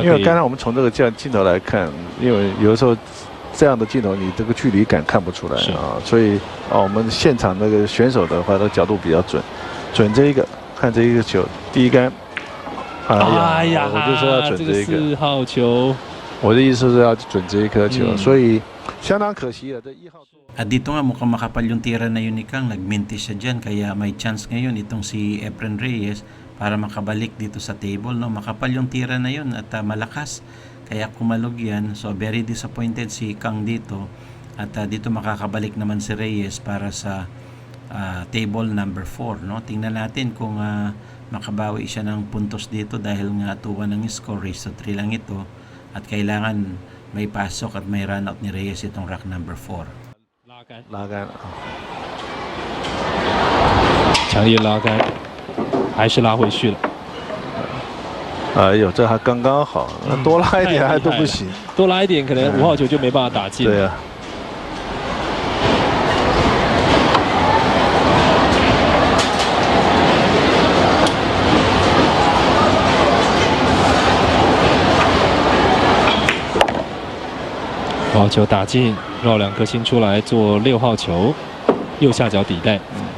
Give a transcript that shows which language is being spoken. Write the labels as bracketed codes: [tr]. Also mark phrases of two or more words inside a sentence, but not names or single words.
[zh] 因为刚才我们从这个镜头来看，因为有的时候。 这样的镜头，你这个距离感看不出来啊，所以我们现场那个选手的话，那角度比较准，准这一个，看这一个球，第一杆，哎呀，我就说要准这一个 4号球，我的意思是要准这一颗球，所以相当可惜了，这1号。 [tl] At dito nga mukhang makapal yung tira na yun ni Kang, nagmintis siya dyan, kaya may chance ngayon itong si Efren Reyes para makabalik dito sa table, no, makapal yung tira na yun at malakas. Kaya kumalog yan. [en] So very disappointed [tl] si Kang dito. At dito makakabalik naman si Reyes para sa [en] table number 4. [tl] No? Tingnan natin kung makabawi siya ng puntos dito dahil nga 2-1 ang score. [en] Race to 3 [tl] lang ito. At kailangan may pasok at may [en] run out [tl] ni Reyes itong [en] rack number 4. [zh] 拉杆，强烈拉杆，还是拉回去了。哎呦，这还刚刚好，那多拉一点还都不行，多拉一点可能5号球就没办法打进。对呀。 5号球打进，绕2颗星出来做6号球，右下角底带。